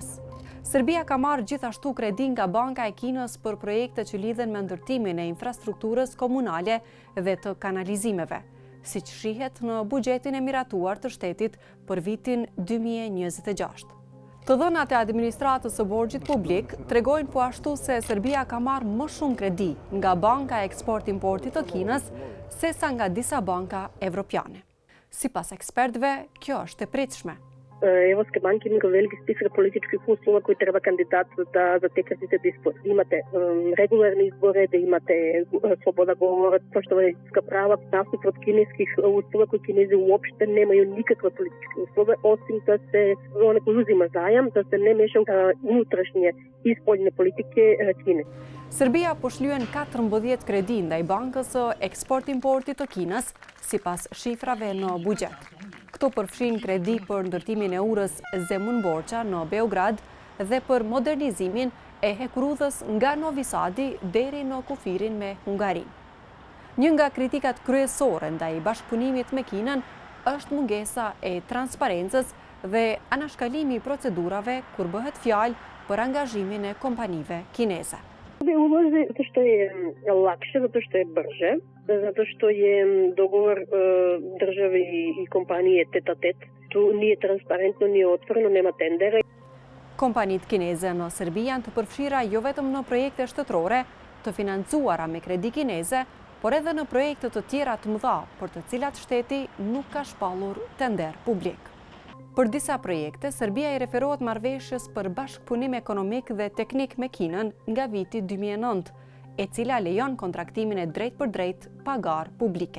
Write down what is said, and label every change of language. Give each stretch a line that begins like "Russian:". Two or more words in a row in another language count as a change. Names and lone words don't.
Albanian: Serbia ka marrë gjithashtu kredi nga Banka e Kinës për projekte që lidhen me ndërtimin e infrastrukturës komunale dhe të kanalizimeve, siç shihet në buxhetin e miratuar të shtetit për vitin 2026. Të dhënat e administratës së borxhit publik tregojnë po ashtu se Serbia ka marrë më shumë kredi nga Banka e Eksport-Importit të Kinës sesa nga disa banka evropiane. Sipas ekspertëve, kjo është e pritshme.
Serbian: Evropske banke imaju veliki spisak političkih uslova koji treba kandidat da te kredite da isplati. Imate regularne izbore, da imate sloboda govora, poštovanje ljudska prava, nasuprot kineskih uslova koji Kinezi uopšte nemaju nikakve političke uslove, osim da se one koji uzima zajam, da se ne mešaju unutrašnje i spoljne politike Kine.
Albanian: Serbia po shlyen 14 kredi ndaj Bankës së Eksport-Importit të Kinës, sipas shifrave në buxhet. Këto përfshin kredi për ndërtimin e urës Zemun-Borça në Beograd dhe për modernizimin e hekurudhës nga Novi Sadi deri në kufirin me Hungarinë. Një nga kritikat kryesore ndaj bashkëpunimit me Kinën është mungesa e transparencës dhe anashkalimi i procedurave kur bëhet fjalë për angazhimin e kompanive kineze.
Serbian: Ulazi zato što je lakše, zato što je brže, zato što je dogovor države i kompanije tet-a-tet. Tu nije transparentno, nije otvoreno, nema tendera.
Albanian: Kompanit kineze në Serbi janë të përfshira jo vetëm në projekte shtetërore të financuara me kredi kineze, por edhe në projekte të tjera të mëdha, për të cilat shteti nuk ka shpallur tender publik. Për disa projekte, Serbia i referohet marrëveshjes për bashkëpunim ekonomik dhe teknik me Kinën nga viti 2009, e cila lejon kontraktimin e drejt për drejt pagar publike.